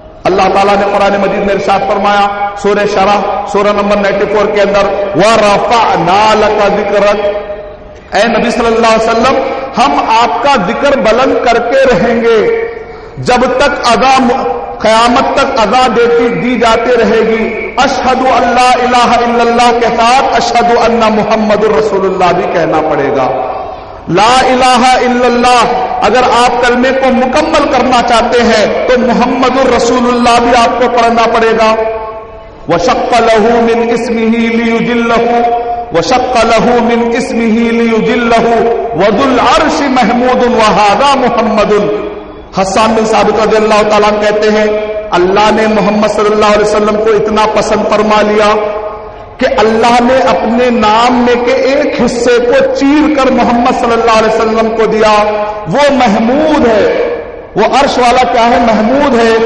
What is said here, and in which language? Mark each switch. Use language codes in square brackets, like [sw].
[ur] اللہ تعالیٰ نے قرآن مجید میں ارشاد فرمایا سورہ شرح سورہ نمبر 94 کے اندر [ar] وَرَفَعْنَا لَكَ ذِكْرَكَ، [ur] اے نبی صلی اللہ علیہ وسلم ہم آپ کا ذکر بلند کر کے رہیں گے جب تک قیامت تک اذا دی جاتی رہے گی. [ar] اشہد ان لا الہ الا اللہ [ur] کے ساتھ اشہد ان محمد الرسول اللہ بھی کہنا پڑے گا. لا الہ الا اللہ اگر آپ کلمے کو مکمل کرنا چاہتے ہیں تو محمد الرسول اللہ بھی آپ کو پڑھنا پڑے گا. [ar] وشق له من اسمه ليجله وشق له من اسمه ليجله وذو العرش محمود وهذا محمد. [ur] حسان بن ثابت رضی اللہ تعالیٰ کہتے ہیں اللہ نے محمد صلی اللہ علیہ وسلم کو اتنا پسند فرما لیا کہ اللہ نے اپنے نام میں کے ایک حصے کو چیر کر محمد صلی اللہ علیہ وسلم کو دیا. وہ محمود ہے، وہ عرش والا کیا ہے؟ محمود ہے.